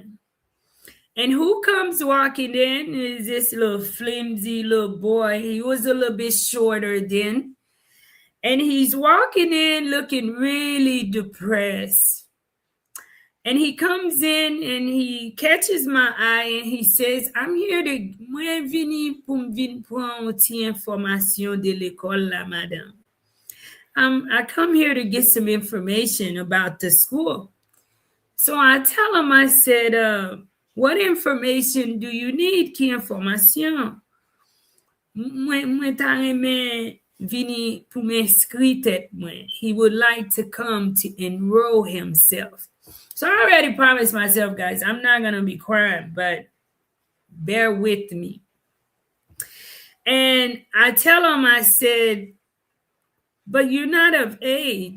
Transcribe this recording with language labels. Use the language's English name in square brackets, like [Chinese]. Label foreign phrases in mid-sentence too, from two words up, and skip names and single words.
[English] And who comes walking in is this little flimsy little boy. He was a little bit shorter then. And he's walking in looking really depressed. And he comes in and he catches my eye and he says, I'm here to [Haitian Creole] mwen vini pou m'vin pran ti information de l'école la, madame. [English] I come here to get some information about the school. So I tell him, I said, what information do you need? [Haitian Creole] Ki information? Mwen ta reme vini pou m'inskri tet mwen. [English] He would like to come to enroll himself. So I already promised myself, guys, I'm not going to be crying, but bear with me. And I tell him, I said, but you're not of age.